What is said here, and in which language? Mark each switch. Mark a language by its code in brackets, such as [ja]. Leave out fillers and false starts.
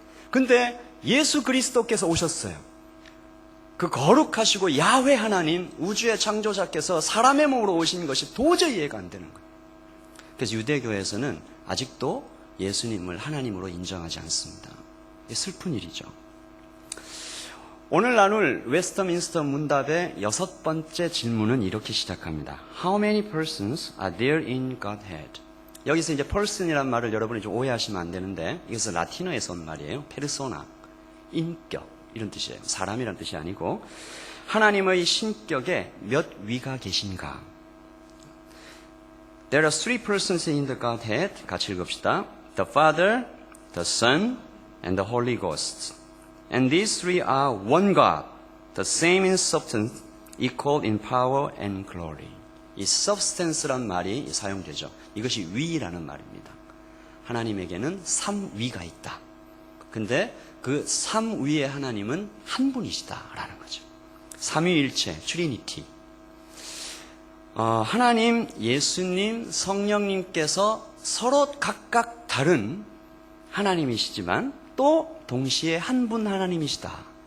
[ko] 근데 예수 그리스도께서 오셨어요. 그 거룩하시고 야훼 하나님, 우주의 창조자께서 사람의 몸으로 오신 것이 도저히 이해가 안 되는 거예요. 그래서 유대교에서는 아직도 예수님을 하나님으로 인정하지 않습니다. 이게 슬픈 일이죠. 오늘 나눌 웨스터민스터 문답의 6번째 질문은 이렇게 시작합니다. [en] How many persons are there in Godhead? [ko] 여기서 이제 person이라는 말을 여러분이 좀 오해하시면 안 되는데, 이것은 라틴어에서 온 말이에요. 페르소나, 인격, 이런 뜻이에요. 사람이란 뜻이 아니고, 하나님의 신격에 몇 위가 계신가? [en] There are three persons in the Godhead. [ko] 같이 읽읍시다. [en] The Father, the Son, and the Holy Ghost. And these three are one God, the same in substance, equal in power and glory. [ko] 이 substance란 말이 사용되죠. 이것이 위라는 말입니다. 하나님에게는 3위가 있다. 근데 그 3위의 하나님은 한 분이시다라는 거죠. 삼위일체, 트리니티. 하나님, 예수님, 성령님께서 서로 각각 다른 하나님이시지만 또 동시에 한 분 하나님이시다.